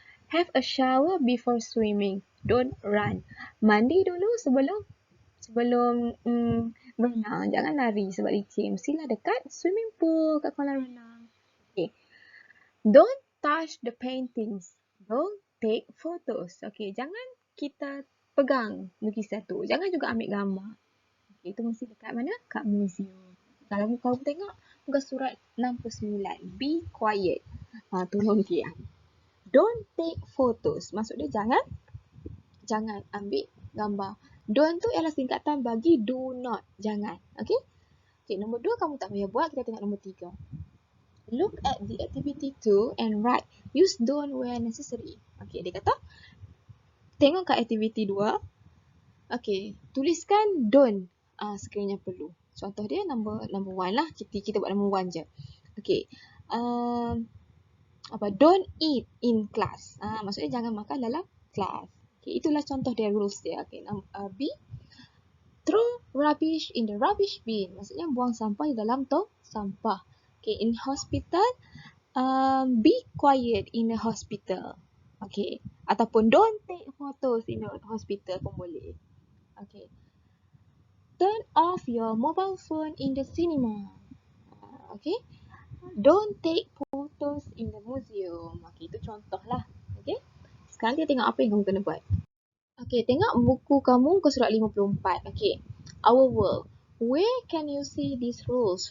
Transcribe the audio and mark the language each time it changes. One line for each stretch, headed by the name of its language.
English: Have a shower before swimming. Don't run.
Malay: Mandi dulu sebelum berenang. Jangan lari sebab licin. Mestilah dekat swimming pool, kat kolam renang. Okay.
English: Don't touch the paintings. Don't take photos.
Malay: Okay. Jangan kita pegang lukisan tu. Jangan juga ambil gambar. Okay. Itu mesti dekat mana? Kat museum. Kalau kamu tengok muka surat 69. Be quiet. Tolong diam.
English: Don't take photos.
Malay: Maksud dia jangan ambil gambar. Don't tu ialah singkatan bagi do not. Jangan. Okay? Okay, nombor 2 kamu tak payah buat. Kita tengok nombor 3.
English: Look at the activity 2 and write. Use don't where necessary.
Malay: Okay, dia kata tengok kat activity 2. Okay, tuliskan don't sekiranya perlu. Contoh dia number 1 lah. Kita buat number 1 je. Okay.
English: Don't eat in class.
Malay: Maksudnya jangan makan dalam kelas. Okay, itulah contoh dia rules dia. Okay, B.
English: Throw rubbish in the rubbish bin.
Malay: Maksudnya buang sampah di dalam tong sampah.
English: Okay, in hospital, be quiet in the hospital. Okay,
Malay: ataupun
English: don't take photos in the hospital
Malay: pun boleh.
English: Okay, turn off your mobile phone in the cinema. Okay, don't take photos in the museum.
Malay: Okay, itu contoh lah. Okay, sekarang kita tengok apa yang kamu kena buat. Okay, tengok buku kamu ke surat 54. Okay,
English: our world. Where can you see these rules?